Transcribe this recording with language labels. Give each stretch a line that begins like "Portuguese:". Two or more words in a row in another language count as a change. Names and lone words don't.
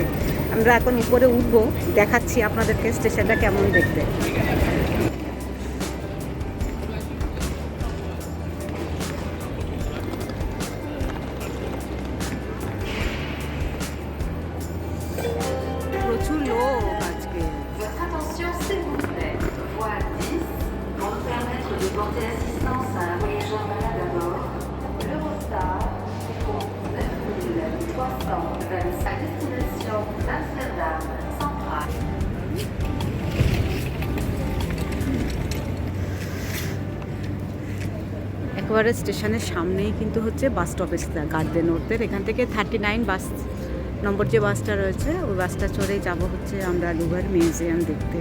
Bangla: আমরা এখন উপরে উঠবো, দেখাচ্ছি আপনাদেরকে স্টেশনটা কেমন দেখতে। প্রচুর লোক আজকে।
French: Votre attention s'il vous plaît. Voie 10, pour nous permettre de porter assistance à un voyageur malade à bord. L'Eurostar compte 9325 à destination Amsterdam Central.
Bangla: একেবারে স্টেশনের সামনেই কিন্তু হচ্ছে বাস স্টপেজটা গার্ডেনুটের। এখান থেকে 39 বাস নম্বর যে বাসটা রয়েছে, ওই বাসটা চড়েই যাব হচ্ছে আমরা লুভার মিউজিয়াম দেখতে।